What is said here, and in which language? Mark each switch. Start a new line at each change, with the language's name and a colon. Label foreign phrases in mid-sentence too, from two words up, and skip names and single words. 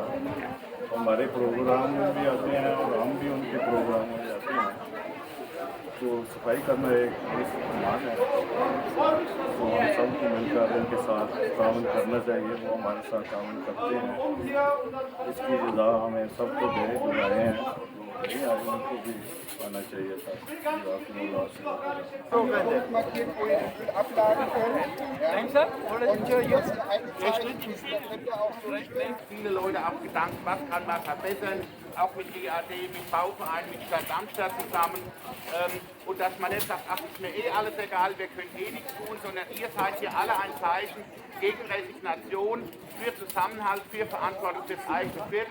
Hindi: हमारे प्रोग्राम में भी आते हैं और हम भी उनके प्रोग्राम में जाते हैं, तो सफाई करना एक सम्मान है, तो हम सब को मिलकर उनके साथ ताउन करना चाहिए। वो हमारे साथ ताउन करते हैं, इसकी जज़ा हमें सबको दे जो आए हैं, नहीं आए उनको भी आना चाहिए था।
German: Viele Leute auch gedankt, was kann man verbessern, auch mit GAD, mit Bauverein, mit Stadt Darmstadt zusammen. Und dass man nicht sagt, ach, ist mir eh alles egal, wir können eh nichts tun, sondern ihr seid hier alle ein Zeichen gegen Resignation, für Zusammenhalt, für Verantwortung fürs eigene Viertel.